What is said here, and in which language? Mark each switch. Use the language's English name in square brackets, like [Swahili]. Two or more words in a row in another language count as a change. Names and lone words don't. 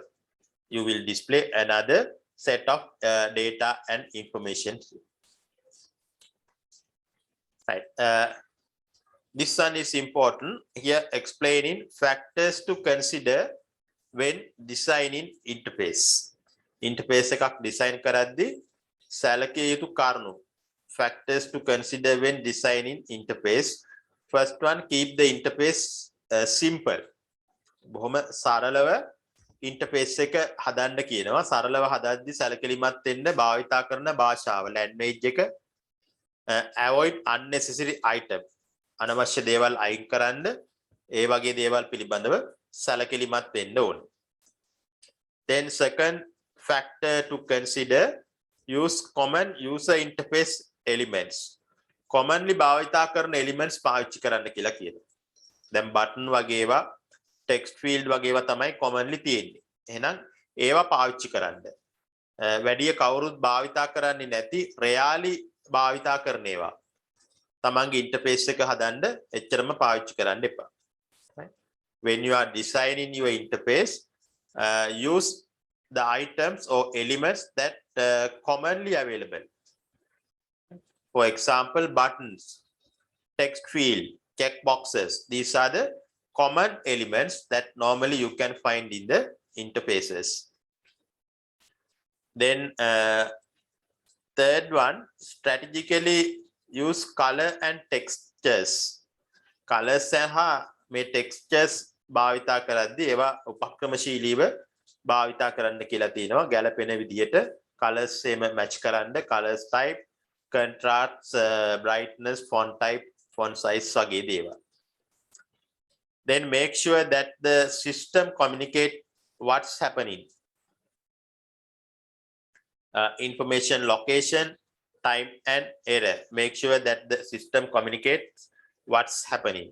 [English] You will display another set of data and information. Right. This one is important. Here, explaining factors to consider when designing interface. [Sinhala] Interface එකක් design කරද්දී සැලකිය යුතු කරුණු. [English] Factors to consider when designing interface. First one, keep the interface simple. [Sinhala] බොහොම සරලව interface එක හදන්න කියනවා. සරලව හදද්දී සැලකිලිමත් වෙන්න භාවිතා කරන භාෂාව language එක [English] avoid unnecessary item. [Sinhala] අනවශ්‍ය දේවල් අයින් කරන්න ඒ වගේ දේවල් පිළිබඳව සැලකිලිමත් වෙන්න ඕන. [English] Then second factor to consider, use common user interface elements. [Sinhala] Commonly භාවිතා කරන elements පාවිච්චි කරන්න කියලා කියනවා. දැන් button වගේ ඒවා [English] text field [Sinhala] වගේ ඒවා තමයි commonly තියෙන්නේ. එහෙනම් ඒවා පාවිච්චි කරන්න. වැඩි කවුරුත් භාවිතා කරන්නේ නැති rarely භාවිතා කරන ඒවා. තමන්ගේ interface එක හදන්න එච්චරම පාවිච්චි කරන්න එපා. [English] When you are designing your interface, use the items or elements that commonly available. For example, buttons, text field, checkboxes. These are the common elements that normally you can find in the interfaces. Then third one, strategically use color and textures. [Sinhala] Colors සහ මේ textures භාවිතා කරද්දී ඒවා උපක්‍රමශීලීව භාවිතා කරන්න කියලා තියෙනවා. ගැළපෙන විදියට colors එහෙම match කරන්න, [English] colors type, contrast, brightness, font type, font size [Sinhala] වගේ දේවල්. [English] Then make sure that the system communicate what's happening. Information, location, time and error. Make sure that the system communicates what's happening.